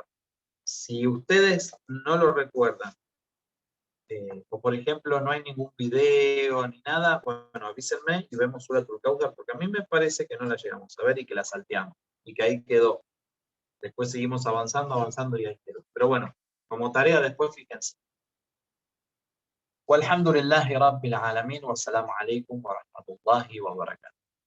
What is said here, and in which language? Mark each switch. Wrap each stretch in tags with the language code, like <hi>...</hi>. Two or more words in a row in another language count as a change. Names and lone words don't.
<es>Si ustedes no lo recuerdan, o por ejemplo no hay ningún video ni nada, bueno, avísenme y vemos Suratul Kautsar, porque a mí me parece que no la llegamos a ver y que la salteamos, y que ahí quedó. Después seguimos avanzando y ahí quedó. Pero bueno, como tarea después fíjense.</es> <ar>والحمد لله رب العالمين، والسلام عليكم ورحمة الله وبركاته.</ar>